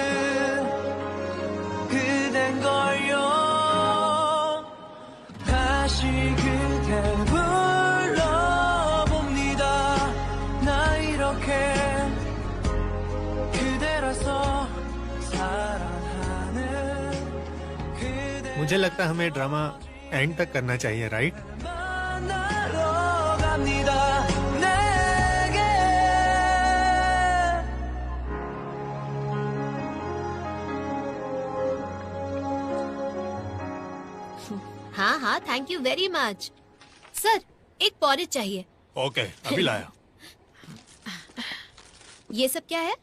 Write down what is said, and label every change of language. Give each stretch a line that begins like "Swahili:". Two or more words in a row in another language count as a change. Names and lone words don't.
Korean: 그댄 걸요 다시 그대 불러봅니다 나 이렇게 그대라서 사랑하는 그대
Hindi: मुझे लगता है हमें
English: drama end
Hindi: तक करना चाहिए, राइट?
Korean: 만나러 갑니다 내게
Hindi: हाँ हाँ,
English: thank you very much.
Hindi: सर, एक पॉरेज चाहिए। ओके, अभी लाया। ये सब क्या है?